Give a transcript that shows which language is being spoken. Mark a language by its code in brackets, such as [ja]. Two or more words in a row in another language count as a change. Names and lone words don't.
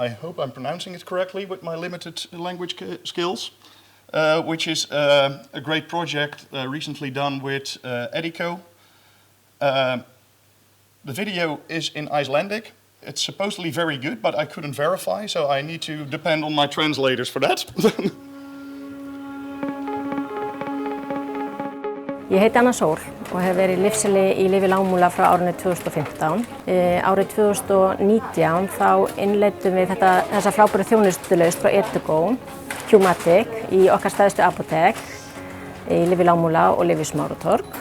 [en] I hope I'm pronouncing it correctly with my limited language skills, which is a great project recently done with Edico. The video is in Icelandic. It's supposedly very good, but I couldn't verify, so I need to depend on my translators for that. [is] Ég heiti Anna Sól og hef verið lífseli í lyfi lágmúla frá árinu 2015. Árið 2019 þá innleiddum við þessa frábæru þjónustulausn frá Edico, Qmatic, í okkar stærstu apótek í lyfi lágmúla og lyfi Smáratorg.